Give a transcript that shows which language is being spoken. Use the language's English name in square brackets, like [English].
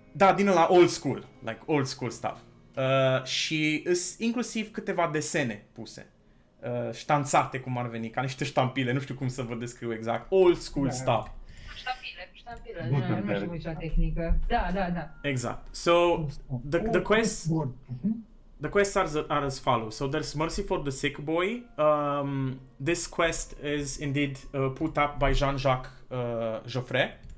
[Romanian] Da, din ăla [English] old school, like old school stuff. [Romanian] Și sunt inclusiv câteva desene puse. Ștanțate, cum ar veni, ca niște ștampile, nu știu cum să vă descriu exact. [English] Old school stuff. [Romanian] Ștampile, nu știu nicio tehnică. Da. [English] Exact. So, the quest... The quests are as follows. So there's Mercy for the Sick Boy. This quest is indeed put up by Jean-Jacques Geoffrey.